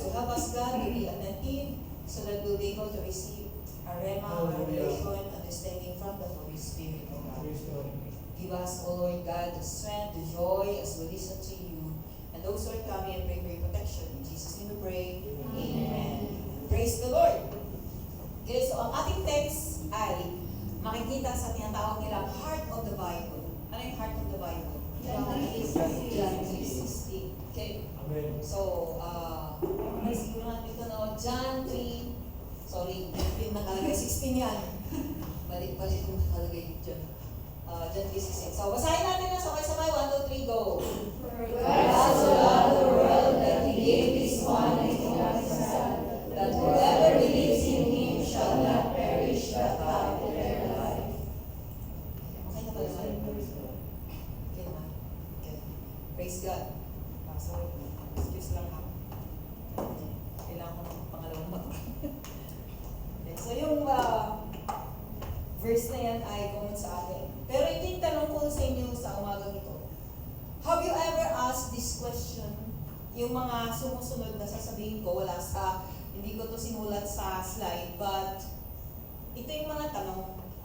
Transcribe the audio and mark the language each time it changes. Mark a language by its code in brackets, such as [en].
[en] So help us, God, to be attentive so that we'll be able to receive a rema, a revelation, understanding from the Holy Spirit, O God. Give us, O Lord God, the strength, the joy as we listen to you. And those who are coming, and pray for your protection. In Jesus' name we pray. Amen. Praise the Lord. [tl] Okay, so ang ating text ay makikita sa tinatawag nilang heart of the Bible. Ano yung heart of the Bible? [en] John 3:16. Okay? Amen. [tl] So, siguro natin ito na John 3, sorry, yung nakalagay 16 yan. Balik-balik yung nakalagay dyan. John 3:16. So, basahin natin na sabay-sabay. 1, 2, 3, go! [en] For God so loved the world that He gave His one and only Son, that whoever believes in Him shall not perish but have eternal life. [tl] Okay na ba naman? Okay naman. Okay. [en] Praise God. [tl] Sorry. Excuse lang ha. Kailangan ko ng pangalawang mata. Okay. So yung verse na yan ay comment sa atin. Pero ito yung tanong ko sa inyo sa umagang ito. [en] Have you ever asked this question? [tl] Yung mga sumusunod na sasabihin ko, wala sa, hindi ko to simulat sa slide, but ito yung mga tanong.